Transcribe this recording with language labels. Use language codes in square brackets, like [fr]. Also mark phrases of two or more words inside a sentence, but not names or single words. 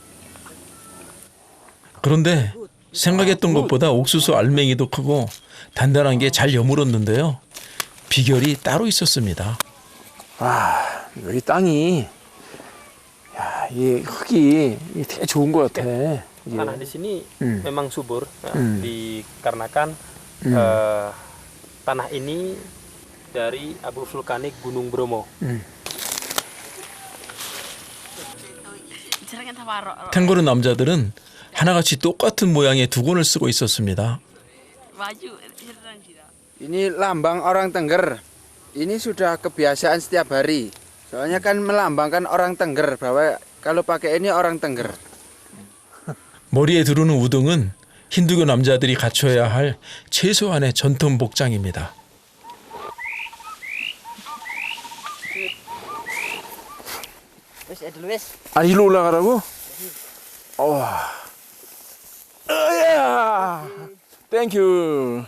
[ko] 그런데 생각했던 것보다 옥수수 알맹이도 크고 단단한 게 잘 여물었는데요. 비결이 따로 있었습니다. 와, 여기 땅이, 야, 이 흙이 되게 좋은 것 같아. 이게. [id] Tanah di sini memang subur ya, Hmm. dikarenakan tanah ini dari abu vulkanik Gunung Bromo. [ko] 탱고르 남자들은 하나같이 똑같은 모양의 두건을 쓰고 있었습니다. [id] Ini lambang orang Tengger. Ini sudah kebiasaan setiap hari. Soalnya kan melambangkan orang Tengger bahwa kalau pakai ini orang Tengger. [ko] 머리에 두르는 우등은 힌두교 남자들이 갖춰야 할 최소한의 전통 복장입니다. 아, 일로 올라가라고? 야, 땡큐.